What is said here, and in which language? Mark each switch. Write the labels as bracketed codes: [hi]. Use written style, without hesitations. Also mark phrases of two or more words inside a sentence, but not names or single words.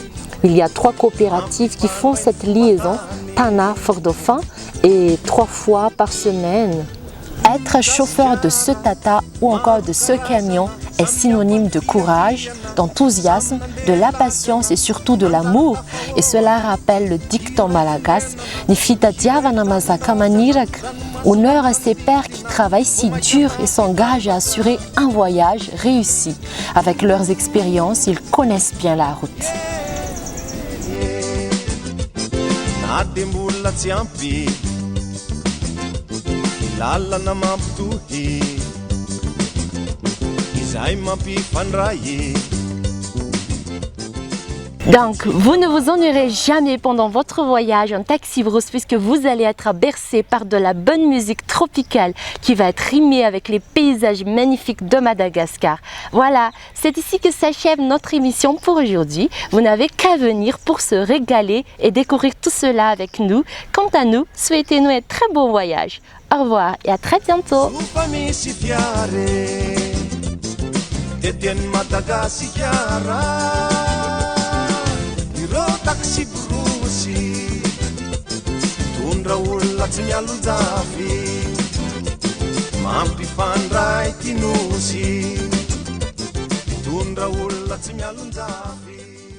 [fr] Il y a 3 coopératives qui font cette liaison, Tana, Fort-Dauphin, et 3 fois par semaine. Être chauffeur de ce Tata ou encore de ce camion est synonyme de courage, d'enthousiasme, de la patience et surtout de l'amour. Et cela rappelle le dicton malagasy « [mg] Nifita diavana mazaka manirak ». [fr] Honneur à ces pères qui travaillent si dur et s'engagent à assurer un voyage réussi. Avec leurs expériences, ils connaissent bien la route. [mg] Lalana mampitohy izay mampifandray. [fr] Donc, vous ne vous ennuierez jamais pendant votre voyage en Taxi Brousse puisque vous allez être bercé par de la bonne musique tropicale qui va être rimée avec les paysages magnifiques de Madagascar. Voilà, c'est ici que s'achève notre émission pour aujourd'hui. Vous n'avez qu'à venir pour se régaler et découvrir tout cela avec nous. Quant à nous, souhaitez-nous un très bon voyage. Au revoir et à très bientôt. [mg] Taxi Brousse tondra olona tsy mialonjafy mampifandray ty nosy tondra olona tsy mialonjafy.